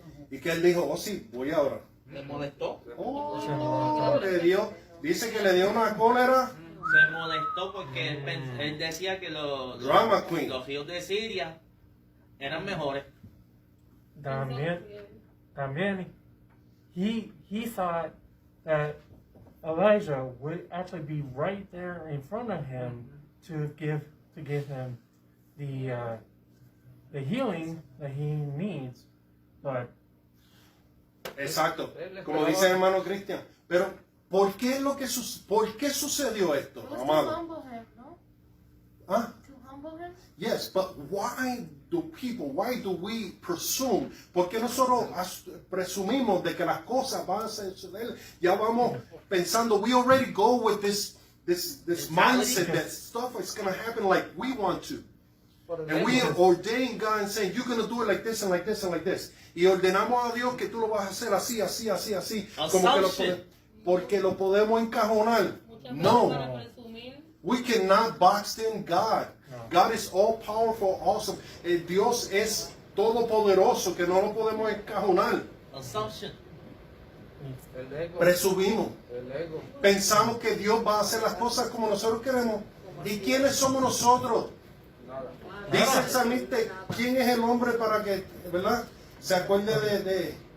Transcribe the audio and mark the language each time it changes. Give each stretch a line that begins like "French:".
Spanish: Y que él dijo, oh sí, voy ahora. ¿Le molestó? Oh, dice que le dio una cólera. Se molestó porque él decía que los
English: Drama queen.
Spanish: los hijos de Siria eran mejores.
English: También, he thought that Elijah would actually be right there in front of him to give him the healing that he needs, but
Spanish: Exacto, como dice el hermano Cristian. Pero, ¿por qué sucedió esto, amado? ¿Ah?
English: Yes, but why do we presume?
Spanish: ¿Por qué nosotros presumimos de que las cosas van a suceder? Ya vamos pensando,
English: we already go with this mindset that stuff is going to happen like we want to. And we ordain God and saying, you're going to do it like this and like this and like this.
Spanish: Y ordenamos a Dios que tú lo vas a hacer así, así, así, así. Como que porque lo podemos encajonar. No.
English: We cannot box in God. God is all powerful, awesome.
Spanish: Dios es todopoderoso, que no lo podemos encajonar.
English: Assumption.
Spanish: El ego. Presumimos. El ego. Pensamos que Dios va a hacer las cosas como nosotros queremos. ¿Y quiénes somos nosotros? Nada. Dice el salmista, ¿quién es el hombre para que, verdad, se acuerde de...